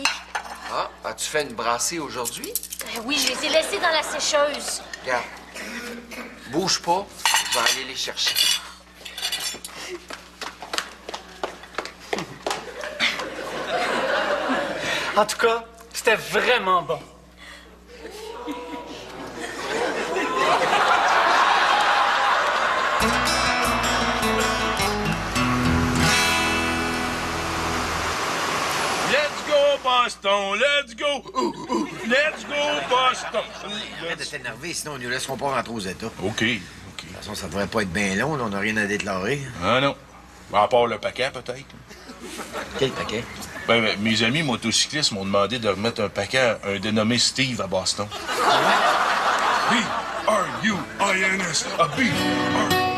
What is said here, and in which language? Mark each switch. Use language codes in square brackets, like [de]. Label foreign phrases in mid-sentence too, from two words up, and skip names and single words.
[fr] Ah, as-tu fait une brassée aujourd'hui? Oui, je les ai laissés dans la sécheuse. Regarde. Bouge pas, je vais aller les chercher. En tout cas, c'était vraiment bon. [en] Let's go, Boston! Let's go! Let's go, Boston! [fr] Arrête de t'énerver, sinon ils nous laisseront pas rentrer aux États. De OK. toute façon, ça devrait pas être bien long, là, on n'a rien à déclarer. Ah non. À part le paquet, peut-être. Quel paquet? Ben, mes amis motocyclistes m'ont demandé de remettre un paquet à un dénommé Steve à Boston. B-R-U-I-N-S. A B-R-U-I-N-S.